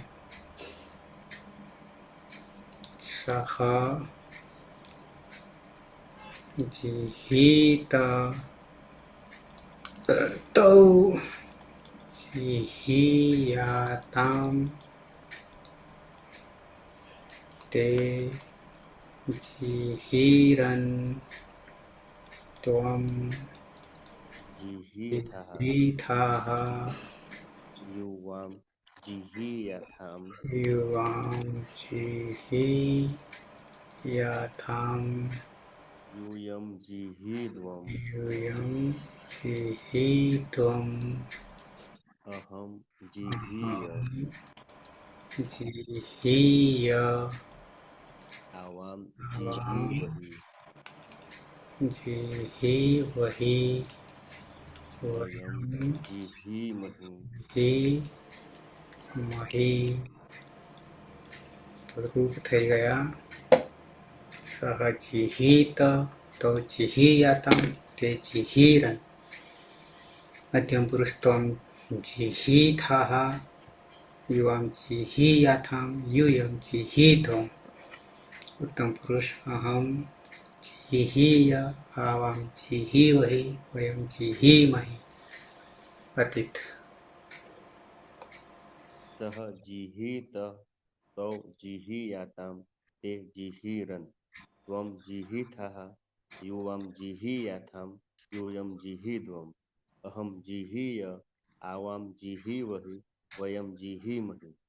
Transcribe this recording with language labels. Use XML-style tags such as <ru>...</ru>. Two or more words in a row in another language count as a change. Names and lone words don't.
<sa>સહ જીહિત તૌ જીહિયાતામ તે જીહિરન ત્વમ જીહિથાહ યુવામ જીહિયાથામ યુવામ જીહિયાથામ यूयम जिहीध्वम यूयं जिहीत्वम् अहम जिहीय जिहीय आवाम आवाम जिहीवहि जिहीवहि वयम वयं जिहीमहि जिहीमहि.</sa> <gu>તો રૂપ થઈ ગયા.</gu> <sa>સહ જીહિત તો જીહિયાતમ તે જીહિરન. મધ્યમ પુરુષ ત્વમ જીહિથાહ યુવામ જીહિયાથામ यूयं जिहीध्वम्. उत्तम पुरुष अहम जिहीय आवाम जिहीवहि वयं जिहीमहि. अतीत सह जिहीत तौ जिहीयाताम ते जिहीरन त्वम जिहीथाः युवाम जिहीयाथाम यूयम जिहीध्वम अहम जिहीय आवाम जिहीवहि वयम जिहीमहि.</sa>